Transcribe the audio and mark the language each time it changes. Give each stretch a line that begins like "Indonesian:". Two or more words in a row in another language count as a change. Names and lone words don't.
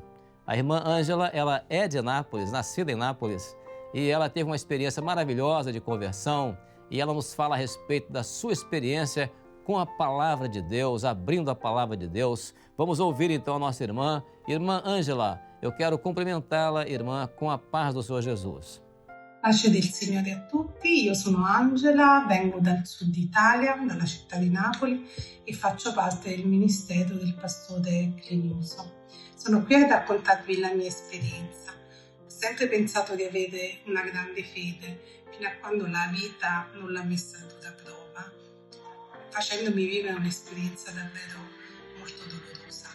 Portuguese: A irmã Ângela, ela é de Nápoles, nascida em Nápoles, e ela teve uma experiência maravilhosa de conversão, e ela nos fala a respeito da sua experiência com a palavra de Deus, abrindo a palavra de Deus. Vamos ouvir então a nossa irmã. Irmã Ângela, eu quero cumprimentá-la, irmã, com a paz do Senhor Jesus.
Italian: Pace del Signore a tutti, io sono Angela, vengo dal sud Italia, dalla città di Napoli e faccio parte del ministero del pastore Crenilson. Sono qui a raccontarvi la mia esperienza. Ho sempre pensato di avere una grande fede, fino a quando la vita non l'ha messa a dura prova, facendomi vivere un'esperienza davvero molto dolorosa.